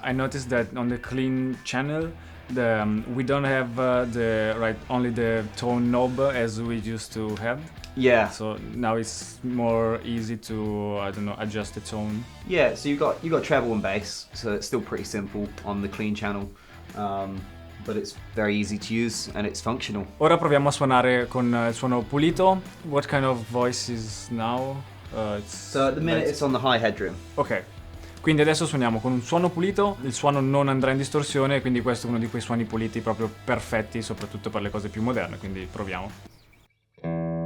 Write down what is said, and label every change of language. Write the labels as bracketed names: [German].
[English] I noticed that on the clean channel, we don't have only the tone knob as we used to have. Yeah. So now it's more easy to adjust the tone. Yeah. So you got treble and bass, so it's still pretty simple on the clean channel, but it's very easy to use and it's functional. [Italian] Ora proviamo a suonare con il suono pulito. [English] What kind of voice is now? So at the minute it's on the high headroom. Ok. [Italian] Quindi adesso suoniamo con un suono pulito, il suono non andrà in distorsione, quindi questo è uno di quei suoni puliti proprio perfetti, soprattutto per le cose più moderne, quindi proviamo.